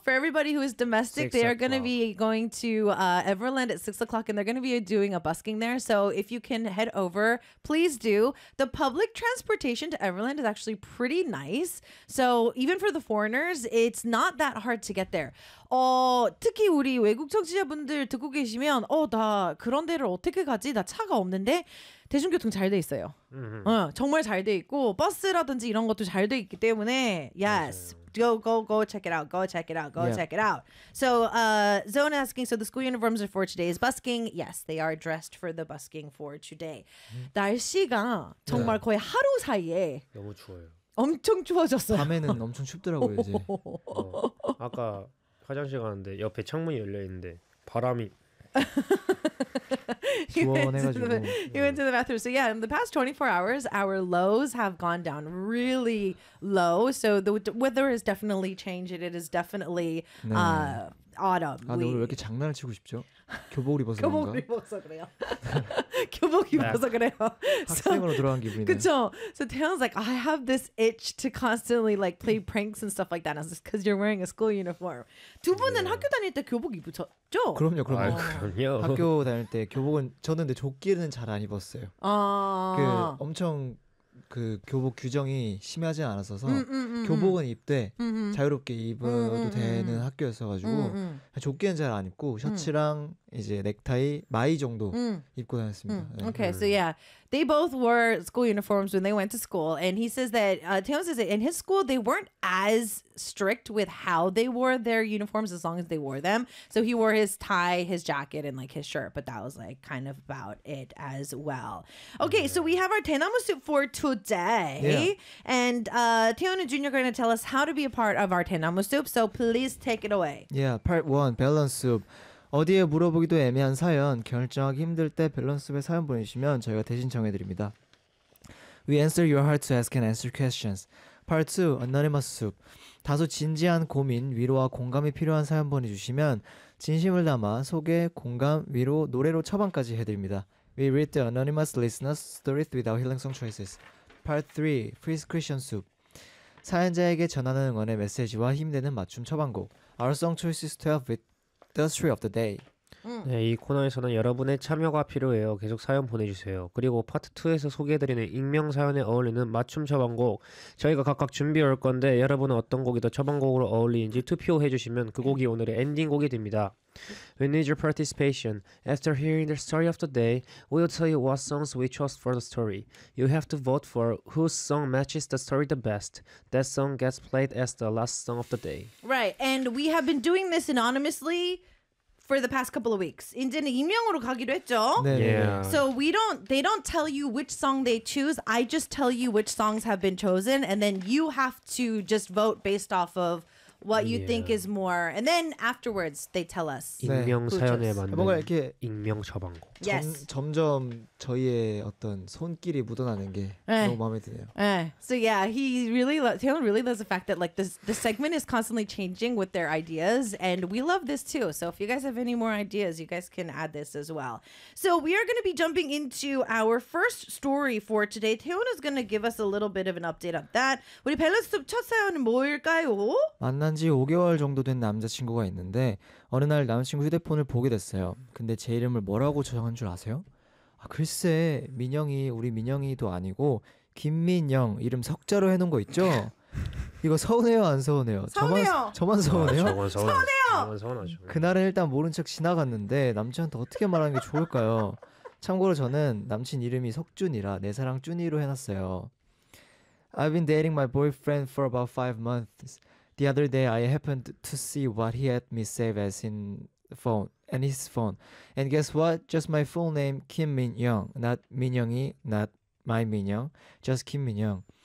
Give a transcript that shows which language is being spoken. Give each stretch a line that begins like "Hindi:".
English: For everybody who is domestic, they are going to be going to Everland at 6 o'clock and they're going to be doing a busking there. So if you can head over, please do. The public transportation to Everland is actually pretty nice. So even for the foreigners, it's not that hard to get there.
Korean: 특히 우리 외국 청취자분들 듣고 계시면 나 그런 데를 어떻게 가지? 나 차가 없는데 대중교통 잘 돼 있어요. 정말 잘 돼 있고 버스라든지 이런 것도 잘 돼 있기 때문에
English: yes, go check it out, check it out. So Zone asking, so the school uniforms are for today's busking? Yes, they are dressed for the busking for today.
Korean: 날씨가 정말 거의 하루 사이에 너무 추워요. 엄청 추워졌어요. 밤에는 엄청 춥더라고요 이제. 아까 화장실 가는데 옆에 창문이 열려 있는데 바람이
English: He went to the bathroom. So yeah, in the past 24 hours, our lows have gone down really low. So the weather has definitely changed. It is definitely autumn.
Korean: 아, 너 왜 이렇게 장난을 치고 싶죠? 교복을 입어서 그런가? 교복 입어서 그래요. 교복 입어서 그래요. 학생으로 들어간 기분이네. 그쵸?
English: So Taewon's like, I have this itch to constantly like play pranks and stuff like that. And I was just, because you're wearing a school uniform.
Korean: 두 분은 학교 다닐 때 교복 입으셨죠? 그럼요, 그럼요. 그럼요. 학교 다닐 때 교복은 저는 근데 조끼는 잘 안 입었어요. 그 엄청 그 교복 규정이 심하진 않았어서 교복은 입되 자유롭게 입어도 되는 학교였어가지고 조끼는 잘 안 입고 셔츠랑 이제 넥타이 마이 정도 입고 다녔습니다.
English: Okay, so yeah, they both wore school uniforms when they went to school, and he says that Taewon says that in his school they weren't as strict with how they wore their uniforms as long as they wore them. So he wore his tie, his jacket, and like his shirt, but that was like kind of about it as well. Okay, so we have our 대나무 soup for today, and Taewon and Junior are going to tell us how to be a part of our 대나무 soup. So please take it away. Yeah, part one, balance soup.
Korean: 어디에 물어보기도 애매한 사연, 결정하기 힘들 때 밸런스업에 사연 보내주시면 저희가 대신 정해드립니다.
English: We answer your heart to ask and answer questions. Part 2, Anonymous Soup.
Korean: 다소 진지한 고민, 위로와 공감이 필요한 사연 보내주시면 진심을 담아 소개, 공감, 위로, 노래로 처방까지 해드립니다.
English: We read the anonymous listener's stories with our healing song choices. Part 3, Prescription Soup.
Korean: 사연자에게 전하는 응원의 메시지와 힘내는 맞춤 처방곡.
English: Our song choices to have with The story of the day.
Korean: 네, 이 코너에서는 여러분의 참여가 필요해요. 계속 사연 보내주세요. 그리고 파트 2에서 소개해드리는 익명 사연에 어울리는 맞춤 처방곡 저희가 각각 준비해올 건데 여러분은 어떤 곡이 더 처방곡으로 어울리는지 투표해주시면 그 곡이 오늘의 엔딩곡이 됩니다.
English: We need your participation. After hearing the story of the day, we'll tell you what songs we chose for the story. You have to vote for whose song matches the story the best. That song gets played as the last song of the day. Right, and we have been doing this anonymously for the past couple of weeks.
Korean: 이제는 익명으로 가기로 했죠? 네.
English: Yeah. So we don't, they don't tell you which song they choose. I just tell you which songs have been chosen, and then you have to just vote based off of what you think is more. And then afterwards, they tell us.
Korean: 익명 사연에 맞는 뭔가 이렇게 익명 처방곡.
English: Yes.
Korean: 점점 저희의 어떤 손길이 묻어나는 게 너무 마음에 드네요.
English: So yeah, he really Taewon really loves the fact that like the segment is constantly changing with their ideas, and we love this too. So if you guys have any more ideas, you guys can add this as well. So we are going to be jumping into our first story for today. Taewon is going to give us a little bit of an update on that.
Korean: 우리 밸런스 첫 사연은 뭘까요? 만나 만난 지 5개월 정도 된 남자친구가 있는데 어느 날 남자친구 휴대폰을 보게 됐어요. 근데 제 이름을 뭐라고 저장한 줄 아세요? 아, 글쎄 민영이 우리 민영이도 아니고 김민영 이름 석자로 해놓은 거 있죠? 이거 서운해요 안 서운해요? 서운해요. 저만 서운해요? 아, 저건 서운해요. 서운해요. 저건 서운하죠. 그날은 일단 모른 척 지나갔는데 남친한테 어떻게 말하는 게 좋을까요? 참고로 저는 남친 이름이 석준이라 내 사랑 준이로 해놨어요.
English: I've been dating my boyfriend for about 5 months. The other day, I happened to see what he had me save as in phone and his phone. And guess what? Just my full name, Kim Min Young, not Min Young-i, not my Min Young, just Kim Min Young.